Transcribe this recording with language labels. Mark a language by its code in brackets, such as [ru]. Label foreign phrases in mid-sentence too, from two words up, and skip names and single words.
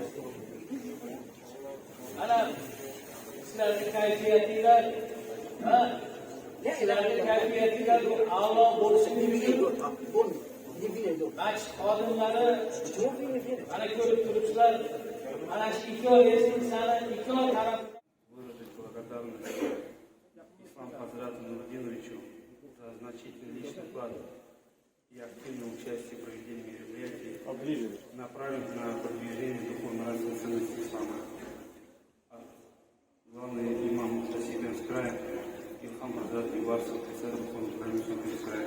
[uz] Ana sizlarning kayfiyatinglar, sizlarning kayfiyatinglar a'lo bo'lishi uchun masjid xodimlari ana ko'rib turibsizlar. Ana shu ikki sana ikki taraf [ru] выразить благодарность Исламу Хазрату Нурудиновичу за значительный личный вклад и активное участие в проведении мероприятий, направленных на продвижение духовно-нравственных ценностей ислама. Главный имам Хасидинского края Илхам Хазрат Юварсов, председатель духовно-нравственного края.